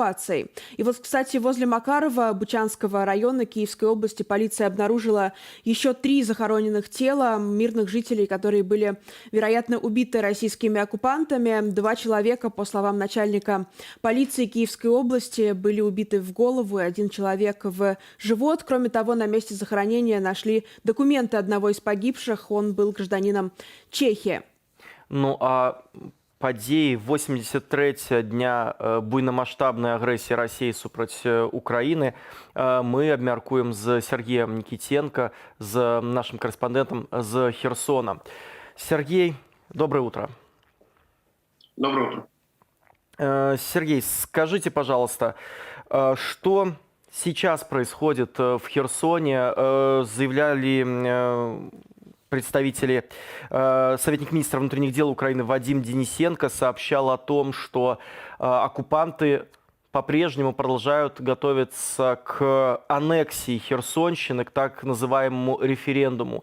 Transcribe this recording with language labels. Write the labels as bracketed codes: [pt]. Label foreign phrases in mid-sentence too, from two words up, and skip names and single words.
[ru] И вот, кстати, возле Макарова, Бучанского района Киевской области, полиция обнаружила еще 3 захороненных тела мирных жителей, которые были, вероятно, убиты российскими оккупантами. 2 человека, по словам начальника полиции Киевской области, были убиты в голову, и 1 человек в живот. Кроме того, на месте захоронения нашли документы одного из погибших. Он был гражданином Чехии. [be] Ну, а падзеі 83 дня буйнамаштабнай агрэсіі Расіі супраць Украіны мы абмяркуем з Сергеем Никитенко, з [ru] нашим корреспондентом [be] з Херсона. [ru] Сергей, доброе утро. Доброе утро. Сергей, скажите, пожалуйста, что сейчас происходит в Херсоне? Заявляли представители, советник министра внутренних дел Украины Вадим Денисенко сообщал о том, что оккупанты по-прежнему продолжают готовиться к аннексии Херсонщины, к так называемому референдуму.